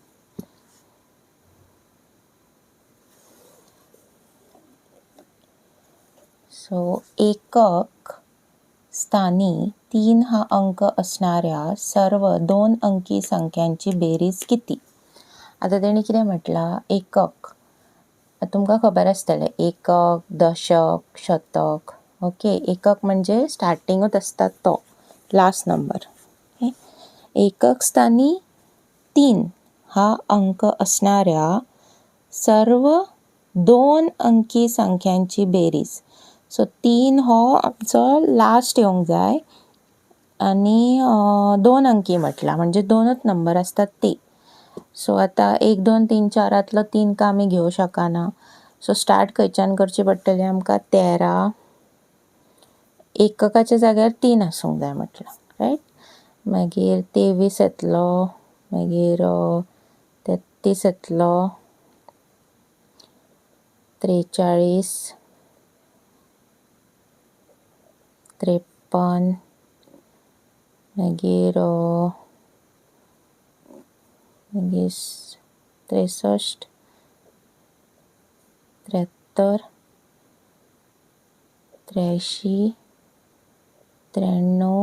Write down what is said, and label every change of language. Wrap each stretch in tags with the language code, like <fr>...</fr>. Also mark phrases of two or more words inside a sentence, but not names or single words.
<mr>सो एकक स्थानी 3 हा अंक असणाऱ्या सर्व 2 अंकी संख्यांची बेरीज किती?</mr> <kok>आता तेणी कितें म्हटलां, एकक तुमकां खबर आसतलें, एकक, दशक, शतक. ओके, एकक म्हणजे स्टार्टिंगूच आसता तो</kok> <en>last number.</en> <mr>एकक स्थानी 3 हा अंक असणाऱ्या सर्व 2 अंकी संख्यांची बेरीज.</mr> <kok>सो 3 हो आमचो लास्ट येवंक जाय आणि 2 अंकी म्हटला म्हणजे 2च नंबर असतात ते. सो आता 1 2 3 4 3 का आमी घेवं शकना. सो स्टार्ट खंयच्यान करची पडटली आमकां? 13 एककाच्या जाग्यार 3 आसूंक जाय म्हटलां, रायट. मागीर 23 येतलो, मागीर 33 येतलो, 43, 53, मागीर 63, 73, 83, 93.</kok>